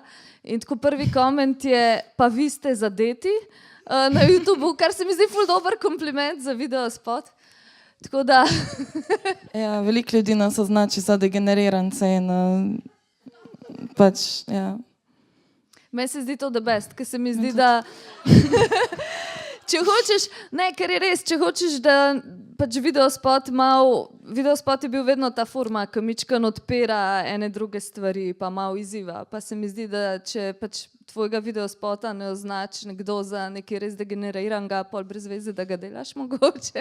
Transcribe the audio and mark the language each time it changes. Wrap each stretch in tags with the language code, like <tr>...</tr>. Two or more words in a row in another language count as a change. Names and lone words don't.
<sl>In tako prvi koment je, pa vi ste zadeti na YouTubu, kar se mi zdi ful dober kompliment za videospot. Tako da... Ja, veliko ljudi nas označi za degenerirance in pač, ja. Meni se zdi</sl> <en>to the best,</en> <sl>ker se mi zdi, da... Če hočeš, ne, ker je res, če hočeš, da pač videospot je bil vedno ta forma, ki mičkan odpira ene druge stvari, pa malo izziva. Pa se mi zdi, da če pač tvojega videospota ne označi nekdo za nekaj res degeneriranega, pol brez veze, da ga delaš mogoče.</sl>